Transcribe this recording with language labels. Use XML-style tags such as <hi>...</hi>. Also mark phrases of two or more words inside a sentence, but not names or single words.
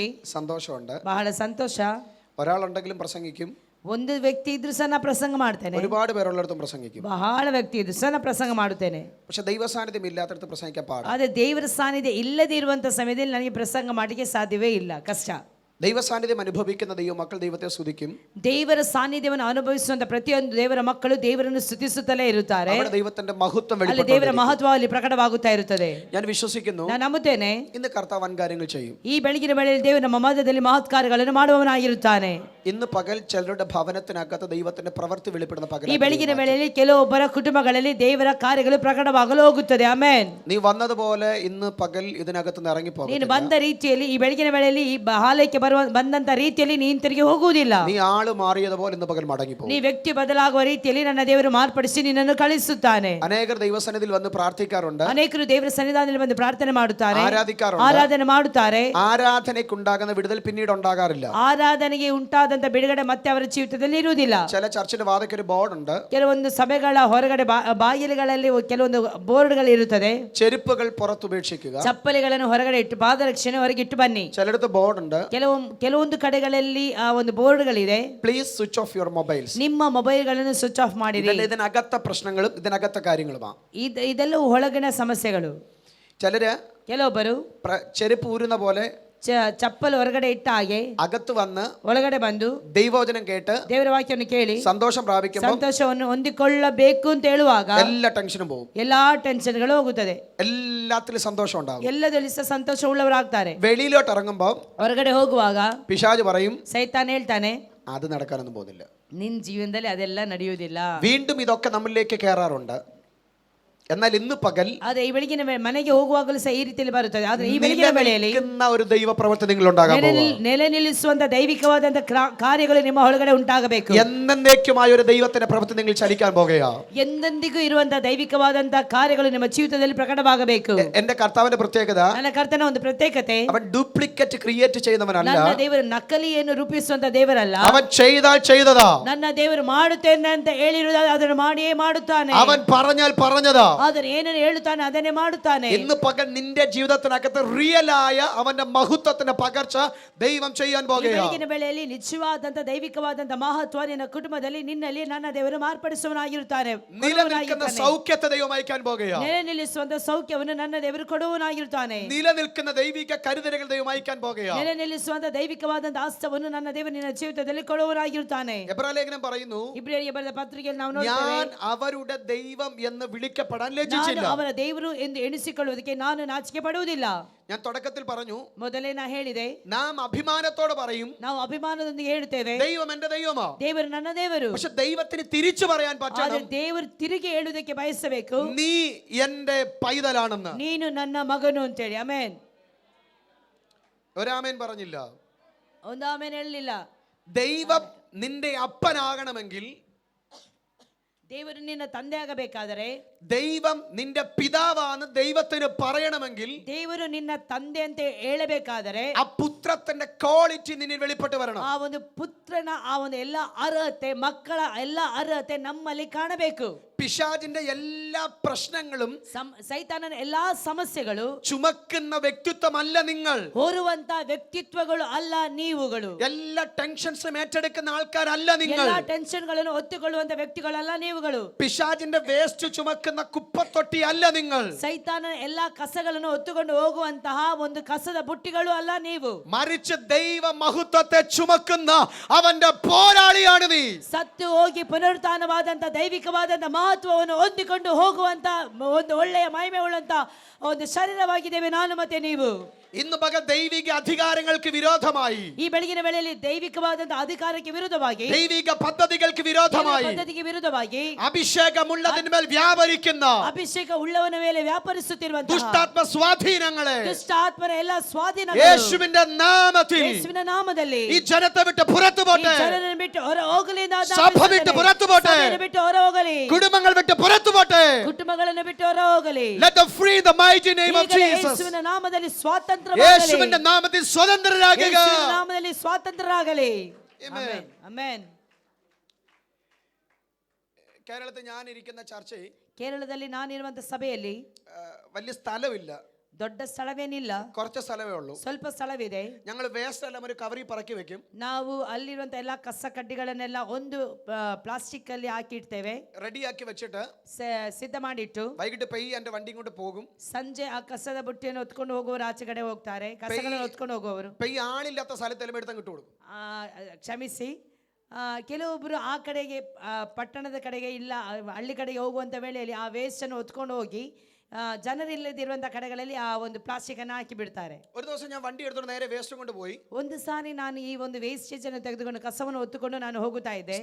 <ml>സന്തോഷമുണ്ട്.</ml> <kn>ಬಹಳ ಸಂತೋಷ.</kn> <ml>ഒരാളുണ്ടെങ്കിലും പ്രസംഗിക്കും.</ml> <kn>ಒಂದು ವ್ಯಕ್ತಿ ಇದ್ರು ಸಹ ನಾ ಪ್ರಸಂಗ ಮಾಡ್ತೇನೆ.</kn> <ml>ഒരുപാട് പേരുള്ളിടത്തും പ്രസംഗിക്കും.</ml> <kn>ಬಹಳ ವ್ಯಕ್ತಿ ಇದ್ರು ಸಹ ನಾ ಪ್ರಸಂಗ ಮಾಡುತ್ತೇನೆ.</kn> <ml>പക്ഷെ ദൈവ സാന്നിധ്യം ഇല്ലാത്തടത്ത് പ്രസംഗിക്കാൻ പാടില്ല.</ml> <kn>ಆದರೆ ದೇವರ ಸಾನ್ನಿಧ್ಯ ಇಲ್ಲದೆ ಇರುವಂತ ಸಮಯದಲ್ಲಿ ನನಗೆ ಪ್ರಸಂಗ ಮಾಡಲಿಕ್ಕೆ ಸಾಧ್ಯವೇ ಇಲ್ಲ, ಕಷ್ಟ.</kn> <ml>ദൈവ സാന്നിധ്യം അനുഭവിക്കുന്ന ദൈവമക്കൾ ദൈവത്തെ സ്തുതിക്കും.</ml> <kn>ದೇವರ ಸಾನ್ನಿಧ್ಯವನ್ನು ಅನುಭವಿಸುವಂತ ಪ್ರತಿಯೊಂದು ದೇವರ ಮಕ್ಕಳು ದೇವರನ್ನು ಸ್ತುತಿಸುತ್ತಲೇ ಇರುತ್ತಾರೆ.</kn> <ml>അവിടെ ദൈവത്തിന്റെ മഹത്വം</ml> <kn>ಅಲ್ಲಿ ದೇವರ ಮಹತ್ವ ಅಲ್ಲಿ ಪ್ರಕಟವಾಗುತ್ತಾ ಇರುತ್ತದೆ.</kn> <ml>ഞാൻ വിശ്വസിക്കുന്നു,</ml> <kn>ನಾನು ನಂಬುತ್ತೇನೆ,</kn> <ml>ഇന്ന് കർത്താവ് വൻ കാര്യങ്ങൾ ചെയ്യും.</ml> <kn>ಈ ಬೆಳಗಿನ ವೇಳೆಯಲ್ಲಿ ದೇವರು ನಮ್ಮ ಮಧ್ಯದಲ್ಲಿ ಮಹತ್ ಕಾರ್ಯಗಳನ್ನು ಮಾಡುವವನಾಗಿರುತ್ತಾನೆ.</kn> <ml>ഇന്ന് പകൽ ചിലരുടെ ഭവനത്തിനകത്ത് ദൈവത്തിന്റെ പ്രവൃത്തി വെളിപ്പെടുന്ന പകൽ.</ml> <kn>ಈ ಬೆಳಗಿನ ವೇಳೆಯಲ್ಲಿ ಕೆಲವೊಬ್ಬರ ಕುಟುಂಬಗಳಲ್ಲಿ ದೇವರ ಕಾರ್ಯಗಳು ಪ್ರಕಟವಾಗಲು ಹೋಗುತ್ತದೆ. ಆಮೆನ್.</kn> <ml>നീ വന്നതുപോലെ ഇന്ന് പകൽ ഇതിനകത്ത് നിന്ന് ഇറങ്ങി പോകും.</ml> <kn>ನೀನು ಬಂದ ರೀತಿಯಲ್ಲಿ ಈ ಬೆಳಗಿನ ವೇಳೆಯಲ್ಲಿ ಈ ಹಾಲಕ್ಕೆ ಬಂದಂತ ರೀತಿಯಲ್ಲಿ ನೀನು ತಿರುಗಿ ಹೋಗುವುದಿಲ್ಲ.</kn> <ml>നീ ആള് മാറിയതുപോലെ ഇന്ന് പകൽ മടങ്ങി പോകും.</ml> <kn>ನೀ ವ್ಯಕ್ತಿ ಬದಲಾಗುವ ರೀತಿಯಲ್ಲಿ ನನ್ನ ದೇವರು ಮಾರ್ಪಡಿಸಿ ನಿನ್ನನ್ನು ಕಳಿಸುತ್ತಾನೆ.</kn> <ml>അനേകർ ദൈവസന്നിധിയിൽ വന്ന് പ്രാർത്ഥിക്കാറുണ്ട്.</ml> <kn>ಅನೇಕರು ದೇವರ ಸನ್ನಿಧಾನದಲ್ಲಿ ಬಂದು ಪ್ರಾರ್ಥನೆ ಮಾಡುತ್ತಾರೆ,</kn> <ml>ആരാധിക്കാറുണ്ട്.</ml> <kn>ಆರಾಧನೆ ಮಾಡುತ್ತಾರೆ.</kn> <ml>ആരാധനയ്ക്കുണ്ടാകുന്ന വിടുതൽ പിന്നീട് ഉണ്ടാകാറില്ല.</ml> <kn>ಆರಾಧನೆಗೆ ಉಂಟಾದಂತ ಬಿಡುಗಡೆ ಮತ್ತೆ ಅವರ ಜೀವಿತದಲ್ಲಿ ಇರುವುದಿಲ್ಲ.</kn> <ml>ചില ചർച്ചിന്റെ വാതയ്ക്ക് ഒരു ബോർഡ് ഉണ്ട്.</ml> <kn>ಕೆಲವೊಂದು ಸಭೆಗಳ ಹೊರಗಡೆ ಬಾಗಿಲುಗಳಲ್ಲಿ ಕೆಲವೊಂದು ಬೋರ್ಡ್ಗಳು ಇರುತ್ತದೆ.</kn> <ml>ചെരുപ്പുകൾ പുറത്തുപേക്ഷിക്കുക.</ml> <kn>ಚಪ್ಪಲಿಗಳನ್ನು ಹೊರಗಡೆ ಇಟ್ಟು ಪಾದರಕ್ಷಣೆ ಹೊರಗೆ ಇಟ್ಟು ಬನ್ನಿ.</kn> <ml>ചിലടത്ത് ബോർഡ് ഉണ്ട്.</ml> <kn>ಕೆಲವೊಂದು ಕಡೆಗಳಲ್ಲಿ ಆ ಒಂದು ಬೋರ್ಡ್ಗಳಿದೆ.</kn> <en>Please switch off your mobiles.</en> <kn>ನಿಮ್ಮ ಮೊಬೈಲ್ಗಳನ್ನು</kn> <en>switch off</en> <kn>ಮಾಡಿರಿ.</kn> <ml>ഇതിനകത്തെ പ്രശ്നങ്ങളും ഇതിനകത്തെ കാര്യങ്ങളുമാണ്.</ml> <kn>ಇದೆಲ್ಲವೂ ಒಳಗಿನ ಸಮಸ್ಯೆಗಳು. ಕೆಲವೊಬ್ಬರು</kn> <ml>ചെരുപ്പ് ഊരുന്ന പോലെ</ml> <kn>ಚಪ್ಪಲ್ ಹೊರಗಡೆ ಇಟ್ಟ ಹಾಗೆ</kn> <ml>അകത്ത് വന്ന്</ml> <kn>ಒಳಗಡೆ ಬಂದು</kn> <ml>ദൈവവചനം കേട്ട്</ml> <kn>ದೇವರ ವಾಕ್ಯವನ್ನು ಕೇಳಿ</kn> <ml>സന്തോഷം പ്രാപിക്കുമ്പോൾ</ml> <kn>ಸಂತೋಷವನ್ನು ಹೊಂದಿಕೊಳ್ಳಬೇಕು ಅಂತ ಹೇಳುವಾಗ</kn> <ml>എല്ലാ ടെൻഷനും പോകും.</ml> <kn>ಎಲ್ಲಾ ಟೆನ್ಷನ್ಗಳು ಹೋಗುತ್ತದೆ.</kn> <ml>എല്ലാത്തിലും സന്തോഷം ഉണ്ടാകും.</ml> <kn>ಎಲ್ಲದಲ್ಲಿ ಸಹ ಸಂತೋಷ ಉಳ್ಳವರಾಗ್ತಾರೆ.</kn> <ml>വെളിയിലോട്ട് ഇറങ്ങുമ്പോൾ</ml> <kn>ಹೊರಗಡೆ ಹೋಗುವಾಗ</kn> <ml>പിശാച് പറയും,</ml> <kn>ಸೈತಾನ್ ಹೇಳ್ತಾನೆ,</kn> <ml>അത് നടക്കാനൊന്നും പോകുന്നില്ല.</ml> <kn>ನಿನ್ ಜೀವನದಲ್ಲಿ ಅದೆಲ್ಲ ನಡೆಯುವುದಿಲ್ಲ.</kn> <ml>വീണ്ടും ഇതൊക്കെ നമ്മളിലേക്ക് കയറാറുണ്ട്. എന്നാൽ ഇന്ന് പകൽ</ml> <kn>ಅದೇ ಈ ಬೆಳಗಿನ ಮನೆಗೆ ಹೋಗುವಾಗಲೂ ಸಹ ಈ ರೀತಿಯಲ್ಲಿ ಬರುತ್ತದೆ. ಆದ್ರೆ ಈ ಬೆಳಗಿನ ವೇಳೆಯಲ್ಲಿ</kn> <ml>ഒരു ദൈവ പ്രവൃത്തി നിങ്ങൾ ഉണ്ടാകാൻ</ml> <kn>ನೆಲೆ ನಿಲ್ಲಿಸುವಂತ ದೈವಿಕವಾದಂತ ಕಾರ್ಯಗಳು ನಿಮ್ಮ ಒಳಗಡೆ ಉಂಟಾಗಬೇಕು.</kn> <ml>എന്നേക്കുമായ ഒരു ദൈവത്തിന്റെ പ്രവൃത്തി നിങ്ങൾ ചലിക്കാൻ പോകുകയാ.</ml> <kn>ಎಂದೆಂದಿಗೂ ಇರುವಂತ ದೈವಿಕವಾದಂತ ಕಾರ್ಯಗಳು ನಿಮ್ಮ ಜೀವಿತದಲ್ಲಿ ಪ್ರಕಟವಾಗಬೇಕು.</kn> <ml>എന്റെ കർത്താവിന്റെ പ്രത്യേകത,</ml> <kn>ನನ್ನ ಕರ್ತನ ಒಂದು ಪ್ರತ್ಯೇಕತೆ,</kn> <ml>അവൻ</ml> <en>duplicate create</en> <ml>ചെയ്യുന്നവനല്ല.</ml> <kn>ನನ್ನ ದೇವರು ನಕಲಿಯನ್ನು ರೂಪಿಸುವಂತ ದೇವರಲ್ಲ.</kn> <ml>അവൻ ചെയ്താൽ ചെയ്തതാ.</ml> <kn>ನನ್ನ ದೇವರು ಮಾಡುತ್ತೇನೆ ಅಂತ ಹೇಳಿರುವುದು ಅದನ್ನು ಮಾಡಿಯೇ ಮಾಡುತ್ತಾನೆ.</kn> <ml>അവൻ പറഞ്ഞാൽ പറഞ്ഞതാ.</ml> <kn>ಆದರೆ ಏನನ್ನು ಹೇಳುತ್ತಾನೆ ಅದನ್ನೇ ಮಾಡುತ್ತಾನೆ.</kn> <ml>ഇന്ന് പകൽ നിന്റെ ജീവിതത്തിനകത്ത് റിയലായ അവന്റെ മഹത്വത്തിന്റെ പകർച്ച ദൈവം ചെയ്യാൻ പോകുകയാണ്.</ml> <kn>ಬೆಳಗಿನ ವೇಳೆಯಲ್ಲಿ ನಿಜವಾದಂತ ದೈವಿಕವಾದಂತ ಮಹತ್ವ ನಿನ್ನ ಕುಟುಂಬದಲ್ಲಿ ನಿನ್ನಲ್ಲಿ ನನ್ನ ದೇವರು ಮಾರ್ಪಡಿಸುವನಾಗಿರುತ್ತಾನೆ.</kn> <ml>നിലനിൽക്കുന്ന സൗഖ്യത്തെ ദൈവം അയക്കാൻ പോകുകയാണ്.</ml> <kn>ನೆಲೆ ನಿಲ್ಲಿಸುವಂತ ಸೌಖ್ಯವನ್ನು ನನ್ನ ದೇವರು ಕೊಡುವನಾಗಿರುತ್ತಾನೆ.</kn> <ml>നിലനിൽക്കുന്ന ദൈവിക കരുതലുകൾ ദൈവം അയക്കാൻ പോകുകയാണ്.</ml> <kn>ನೆಲೆ ನಿಲ್ಲಿಸುವಂತ ದೈವಿಕವಾದಂತ ಆಸ್ತವನ್ನು ನನ್ನ ದೇವರು ನಿನ್ನ ಜೀವಿತದಲ್ಲಿ ಕೊಡುವನಾಗಿರುತ್ತಾನೆ.</kn> <ml>എബ്രായ ലേഖനം പറയുന്നു,</ml> <kn>ಇಬ್ರಿಯರಿಗೆ ಬರೆದ ಪತ್ರಿಕೆಯಲ್ಲಿ ನಾವು</kn> <ml>ഞാൻ</ml> <kn>ನೋಡ್ತೇವೆ,</kn> <ml>അവരുടെ ദൈവം എന്ന് വിളിക്കപ്പെടാൻ</ml> <kn>ನಾನು</kn> <ml>ലജ്ജിച്ചില്ല.</ml> <kn>ಅವರ ದೇವರು ಎಂದು ಎಣಿಸಿಕೊಳ್ಳುವುದಕ್ಕೆ ನಾನು ನಾಚಿಕೆ ಪಡುವುದಿಲ್ಲ.</kn> <ml>ഞാൻ തുടക്കത്തിൽ പറഞ്ഞു,</ml> <kn>ಮೊದಲೇ ನಾ ಹೇಳಿದೆ,</kn> <ml>നാം അഭിമാനത്തോടെ പറയും,</ml> <kn>ನಾವು ಅಭಿಮಾನದೊಂದಿಗೆ ಹೇಳ್ತೇವೆ,</kn> <ml>ദൈവം എന്റെ ദൈവമാ.</ml> <kn>ದೇವರು ನನ್ನ ದೇವರು.</kn> <ml>പക്ഷെ ദൈവത്തിന് തിരിച്ചു പറയാൻ</ml> <kn>ಆದರೆ</kn> <ml>പറ്റണം,</ml> <kn>ದೇವರು ತಿರುಗಿ ಹೇಳುವುದಕ್ಕೆ ಬಯಸಬೇಕು,</kn> <ml>നീ എന്റെ പൈതലാണെന്ന്.</ml> <kn>ನೀನು ನನ್ನ ಮಗನು ಅಂತೇಳಿ. ಆಮೇನ್.</kn> <ml>ഒരാമേൻ പറഞ്ഞില്ല.</ml> <kn>ಒಂದು ಆಮೇನ್ ಹೇಳಲಿಲ್ಲ.</kn> <ml>ദൈവം നിന്റെ അപ്പനാകണമെങ്കിൽ,</ml> <kn>ದೇವರು ನಿನ್ನ ತಂದೆ ಆಗಬೇಕಾದರೆ,</kn> <ml>ദൈവം നിന്റെ പിതാവാന്ന് ദൈവത്തിന് പറയണമെങ്കിൽ,</ml> <kn>ದೇವರು ನಿನ್ನ ತಂದೆ ಅಂತ ಹೇಳಬೇಕಾದರೆ</kn> <ml>ആ പുത്രത്തിന്റെ ക്വാളിറ്റി നിന്നിൽ വെളിപ്പെട്ട് വരണം.</ml> <kn>ಆ ಒಂದು ಪುತ್ರನ ಆ ಒಂದು ಎಲ್ಲ ಅರ್ಹತೆ, ಮಕ್ಕಳ ಎಲ್ಲ ಅರ್ಹತೆ ನಮ್ಮಲ್ಲಿ ಕಾಣಬೇಕು.</kn> <ml>പിശാചിന്റെ എല്ലാ പ്രശ്നങ്ങളും</ml> <kn>ಸೈತಾನನ ಎಲ್ಲಾ ಸಮಸ್ಯೆಗಳು</kn> <ml>ചുമക്കുന്ന വ്യക്തിത്വമല്ല നിങ്ങൾ.</ml> <kn>ಹೊರುವಂತ ವ್ಯಕ್ತಿತ್ವಗಳು ಅಲ್ಲ ನೀವುಗಳು.</kn> <ml>എല്ലാ ടെൻഷൻസും ഏറ്റെടുക്കുന്ന ആൾക്കാരല്ല നിങ്ങൾ.</ml> <kn>ಎಲ್ಲಾ ಟೆನ್ಷನ್ಗಳನ್ನು ಒತ್ತುಕೊಳ್ಳುವಂತ ವ್ಯಕ್ತಿಗಳಲ್ಲ ನೀವುಗಳು.</kn> <ml>പിശാചിന്റെ വേസ്റ്റ് ചുമക്കുന്ന കുപ്പത്തൊട്ടി അല്ല നിങ്ങൾ.</ml> <kn>ಸೈತಾನನ ಎಲ್ಲಾ ಕಸಗಳನ್ನು ಹೊತ್ತುಕೊಂಡು ಹೋಗುವಂತಹ ಒಂದು ಕಸದ ಬುಟ್ಟಿಗಳು ಅಲ್ಲ ನೀವು.</kn> <ml>മറിച്ച് ദൈവ മഹത്വത്തെ ചുമക്കുന്ന അവന്റെ പോരാളിയാണ് നീ.</ml> <kn>ಸತ್ತು ಹೋಗಿ ಪುನರುತ್ಥಾನವಾದಂತ ದೈವಿಕವಾದಂತ ಮಹತ್ವವನ್ನು ಹೊಂದಿಕೊಂಡು ಹೋಗುವಂತ ಒಂದು ಒಳ್ಳೆಯ ಮಹಿಮೆ ಉಳ್ಳಂತ ಒಂದು ಶರೀರವಾಗಿದ್ದೇವೆ ನಾನು ಮತ್ತೆ ನೀವು.</kn> <ml>ഇന്ന് പകൽ ദൈവിക അധികാരങ്ങൾക്ക് വിരോധമായി,</ml> <kn>ಈ ಬೆಳಗಿನ ವೇಳೆಯಲ್ಲಿ ದೈವಿಕವಾದಂತ ಅಧಿಕಾರಕ್ಕೆ ವಿರುದ್ಧವಾಗಿ,</kn> <ml>ദൈവിക പദ്ധതികൾക്ക് വിരോധമായി,</ml> <kn>ಪದ್ಧತಿಗೆ ವಿರುದ್ಧವಾಗಿ,</kn> <ml>അഭിഷേകമുള്ളതിന്മേൽ വ്യാപരിക്കുന്ന</ml> <kn>ಅಭಿಷೇಕ ಉಳ್ಳವನ ಮೇಲೆ ವ್ಯಾಪರಿಸುತ್ತಿರುವಂತಹ</kn> <ml>ദുഷ്ടാത്മ സ്വാധീനങ്ങളെ</ml> <kn>ದುಷ್ಟ ಆತ್ಮನ ಎಲ್ಲ ಸ್ವಾಧೀನಗಳು</kn> <ml>യേശുവിന്റെ നാമത്തിൽ</ml> <kn>ಯೇಸುವಿನ ನಾಮದಲ್ಲಿ</kn> <ml>ഈ ജനത്തെ വിട്ട് പുറത്തു പോട്ടെ.</ml> <kn>ಜನರನ್ನು ಬಿಟ್ಟು ಹೊರ ಹೋಗಲಿ ಎಂದು</kn> <ml>സഭ വിട്ട് പുറത്തു പുറത്തു പോട്ടെ.</ml> <kn>ಸಭೆಯನ್ನು ಬಿಟ್ಟು ಹೊರ ಹೋಗಲಿ.</kn> <ml>കുടുംബങ്ങൾ വിട്ട് പുറത്തു പോട്ടെ.</ml> <kn>ಕುಟುಂಬಗಳನ್ನು ಬಿಟ್ಟು ಹೊರ ಹೋಗಲಿ.</kn> <en>Let them free in the mighty name of</en> <kn>ಈಗಲೇ</kn> <en>Jesus.</en> <kn>ಯೇಸುವಿನ ನಾಮದಲ್ಲಿ ಸ್ವಾತಂತ್ರ್ಯವಾಗಲಿ.</kn> <ml>യേശുവിന്റെ നാമത്തിൽ സ്വതന്ത്രരാകുക.</ml> <kn>ಯೇಸುವಿನ ನಾಮದಲ್ಲಿ ಸ್ವಾತಂತ್ರ್ಯರಾಗಲಿ.</kn> <en>Amen.</en> <kn>ಆಮೆನ್.</kn> <ml>കേരളത്തിൽ ഞാൻ ഇരിക്കുന്ന ചർച്ചയിൽ</ml> <kn>ಕೇರಳದಲ್ಲಿ ನಾನಿರುವಂತ ಸಭೆಯಲ್ಲಿ</kn> <ml>വലിയ സ്ഥലമില്ല,</ml> <kn>ದೊಡ್ಡ ಸ್ಥಳವೇನಿಲ್ಲ,</kn> <ml>കുറച്ച് സ്ഥലമേ ഉള്ളൂ.</ml> <kn>ಸ್ವಲ್ಪ ಸ್ಥಳವಿದೆ.</kn> <ml>ഞങ്ങൾ വേസ്റ്റ് എല്ലാം ഒരു കവറിൽ പറക്കി വെക്കും.</ml> <kn>ನಾವು ಅಲ್ಲಿರುವಂತ ಎಲ್ಲಾ ಕಸ ಕಡ್ಡಿಗಳನ್ನೆಲ್ಲ ಒಂದು ಪ್ಲಾಸ್ಟಿಕ್ ಅಲ್ಲಿ ಹಾಕಿಡ್ತೇವೆ,</kn> <ml>റെഡിയാക്കി വെച്ചിട്ട്</ml> <kn>ಸಿದ್ಧ ಮಾಡಿಟ್ಟು</kn> <ml>വൈകിട്ട് പെയ്യ് എന്റെ വണ്ടി കൊണ്ട് പോകും.</ml> <kn>ಸಂಜೆ ಆ ಕಸದ ಬುಟ್ಟಿಯನ್ನು ಹೊತ್ಕೊಂಡು ಹೋಗುವವರು ಆಚೆ ಕಡೆ ಹೋಗ್ತಾರೆ, ಕಸಗಳನ್ನು ಹೊತ್ಕೊಂಡು ಹೋಗುವವರು.</kn> <ml>പെയ്യ് ആളില്ലാത്ത സ്ഥലത്തെല്ലാം എടുത്ത് കിട്ടു കൊടുക്കും.</ml> <kn>ಕ್ಷಮಿಸಿ, ಕೆಲವೊಬ್ಬರು ಆ ಕಡೆಗೆ ಪಟ್ಟಣದ ಕಡೆಗೆ ಇಲ್ಲ ಹಳ್ಳಿ ಕಡೆಗೆ ಹೋಗುವಂಥ ವೇಳೆಯಲ್ಲಿ ಆ ವೇಸ್ಟನ್ನು ಹೊತ್ಕೊಂಡು ಹೋಗಿ ಜನರಿಲ್ಲದಿರುವಂಥ ಕಡೆಗಳಲ್ಲಿ ಆ ಒಂದು ಪ್ಲಾಸ್ಟಿಕ್ ಅನ್ನು ಹಾಕಿ ಬಿಡ್ತಾರೆ.</kn> <ml>ഒരു ദിവസം ഞാൻ വണ്ടി എടുത്തോണ്ട് നേരെ വേസ്റ്റ് കൊണ്ട് പോയി.</ml> <kn>ಒಂದು ಸಾರಿ ನಾನು ಈ ಒಂದು ವೇಸ್ಟೇಜ್ ಅನ್ನು ತೆಗೆದುಕೊಂಡು ಕಸವನ್ನು ಹೊತ್ತುಕೊಂಡು ನಾನು ಹೋಗುತ್ತಾ ಇದ್ದೆ.</kn>